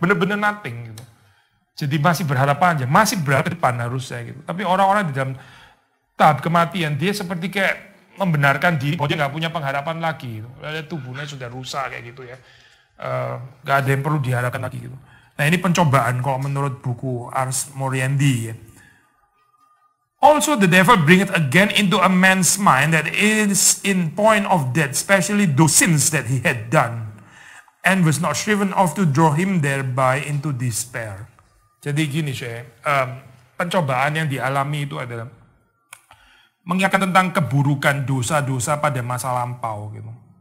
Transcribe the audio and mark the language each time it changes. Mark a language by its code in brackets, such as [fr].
[id] Bener-bener nothing gitu. Jadi masih berharap panjang, masih berharap ke depan harusnya gitu. Tapi orang-orang di dalam tahap kematian, dia seperti kayak membenarkan diri bahwa dia nggak punya pengharapan lagi. Gitu. Tubuhnya sudah rusak kayak gitu ya. Nggak ada yang perlu diharapkan lagi gitu. Nah ini pencobaan kalau menurut buku Ars Moriendi ya. [en] Also the devil bring it again into a man's mind that is in point of death, especially those sins that he had done, and was not striven off to draw him thereby into despair. [id] Jadi gini pencobaan yang dialami itu adalah mengingatkan tentang keburukan dosa-dosa pada masa lampau gitu.